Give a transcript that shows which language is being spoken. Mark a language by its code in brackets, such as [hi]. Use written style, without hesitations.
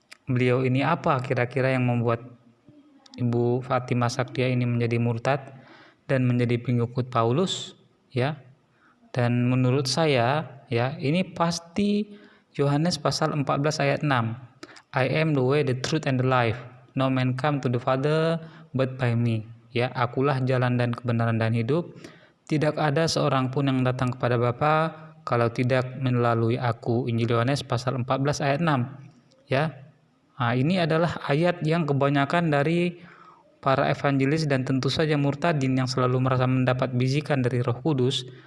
[id] beliau ini apa kira-kira yang membuat Ibu Fatimah Sakdiah ini menjadi murtad dan menjadi pengikut Paulus ya. Dan menurut saya ya, ini pasti Yohanes pasal 14 ayat 6. [en] I am the way, the truth and the life. No man come to the Father but by me. [id] Ya, akulah jalan dan kebenaran dan hidup. Tidak ada seorang pun yang datang kepada Bapa kalau tidak melalui aku. Injil Yohanes pasal 14 ayat 6. Ya. Nah, ini adalah ayat yang kebanyakan dari para evangelis dan tentu saja murtadin yang selalu merasa mendapat bisikan dari Roh Kudus.